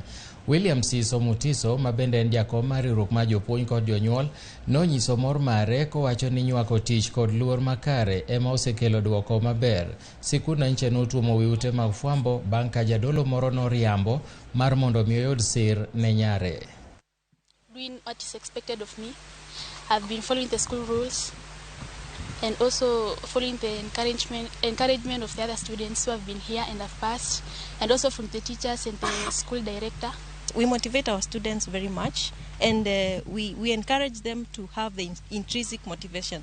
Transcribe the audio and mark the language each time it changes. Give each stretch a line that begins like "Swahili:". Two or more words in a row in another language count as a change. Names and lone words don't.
Luo (Kenya and Tanzania): William Siso Mutiso, ma bende en jakom mar riwruok mar jopuonj kod jonyuol, nonyiso mor mare kowacho ni nywako tich kod luor makare ema osekelo duoko maber. Sikundno nyiche notuomo wi ute mag fwambo bang' ka jadolo moro noriambo mar mondo mi oyud sir ne nyare.
English: Doing what is expected of me. I've been following the school rules and also following the encouragement of the other students who have been here and have passed, and also from the teachers and the school director. We motivate our students very much, and we encourage them to have the intrinsic motivation.